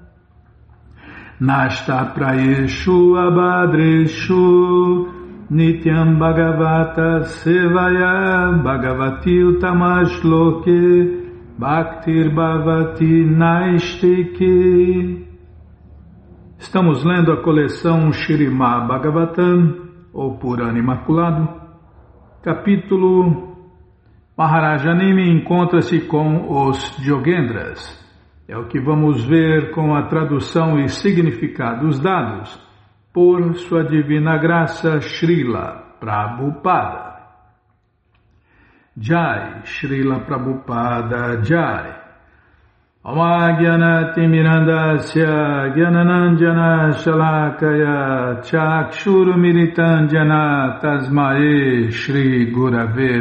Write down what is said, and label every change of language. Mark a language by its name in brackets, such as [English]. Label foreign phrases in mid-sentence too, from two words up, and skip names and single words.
[Sanskrit] Nashta Prayeshu Abhadreshu Nityam Bhagavata Sevaya Bhagavati Utamashloke Bhaktir Bhavati Naistike. [Portuguese] Estamos lendo a coleção Śrīmad Bhagavatam, ou Purana Imaculado, capítulo Maharajanimi encontra-se com os Yogendras. É o que vamos ver com a tradução e significados dados por Sua Divina Graça Srila Prabhupada. Jai, Srila Prabhupada Jai. [Sanskrit] Amagyanati Mirandasya Gyananandjana Shalakaya Chakshuru Militandjana Tasmae Shri Gurave